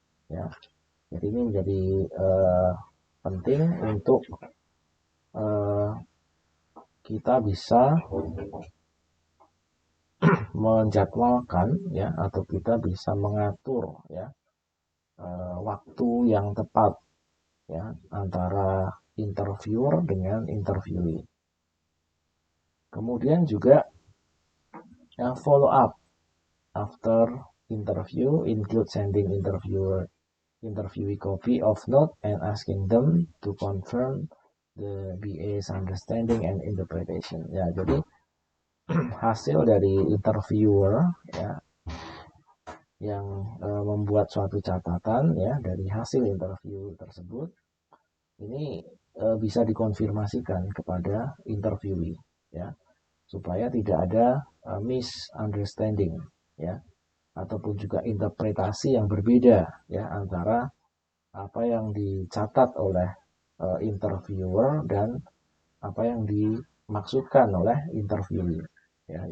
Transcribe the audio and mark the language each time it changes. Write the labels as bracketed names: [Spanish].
[Indonesian] Ya, jadi ini menjadi penting untuk kita bisa menjadwalkan ya, atau kita bisa mengatur ya waktu yang tepat ya antara interviewer dengan interviewee. Kemudian juga [English] follow up after interview include sending interviewee copy of note and asking them to confirm the BA's understanding and interpretation. [Indonesian] Ya, jadi hasil dari interviewer ya yang membuat suatu catatan ya dari hasil interview tersebut, ini bisa dikonfirmasikan kepada interviewee ya, supaya tidak ada misunderstanding ya, ataupun juga interpretasi yang berbeda ya antara apa yang dicatat oleh interviewer dan apa yang dimaksudkan oleh interviewee ya.